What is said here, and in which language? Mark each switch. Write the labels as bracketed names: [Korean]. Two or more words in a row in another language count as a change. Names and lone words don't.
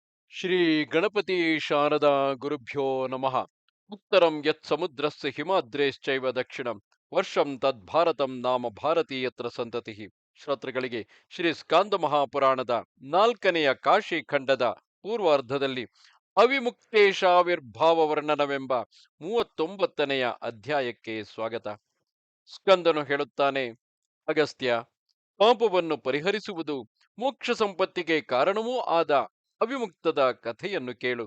[Sanskrit] ಶ್ರೀ ಗಣಪತಿ ಶಾರದಾ ಗುರುಭ್ಯೋ ನಮಃ. ಉತ್ತರಂ ಯತ್ ಸಮುದ್ರಸ್ಯ ಹಿಮಾದ್ರೇಶ್ಚೈವ ದಕ್ಷಿಣಂ ವರ್ಷಂ ತದ್ ಭಾರತಂ ನಾಮ ಭಾರತೀಯತ್ರ ಸಂತತಿ. [Kannada] ಶ್ರೋತೃಗಳಿಗೆ ಶ್ರೀ ಸ್ಕಾಂದ ಮಹಾಪುರಾಣದ 4ನೆಯ ಕಾಶಿ ಖಂಡದ ಪೂರ್ವಾರ್ಧದಲ್ಲಿ ಅವಿಮುಕ್ತೇಶಾವಿರ್ಭಾವ ವರ್ಣನವೆಂಬ 39ನೆಯ ಅಧ್ಯಾಯಕ್ಕೆ ಸ್ವಾಗತ. ಸ್ಕಂದನು ಹೇಳುತ್ತಾನೆ, ಅಗಸ್ತ್ಯ, ಪಾಪವನ್ನು ಪರಿಹರಿಸುವುದು ಮೋಕ್ಷ ಸಂಪತ್ತಿಗೆ ಕಾರಣವೂ ಆದ ಅವಿಮುಕ್ತದ ಕಥೆಯನ್ನು ಕೇಳು.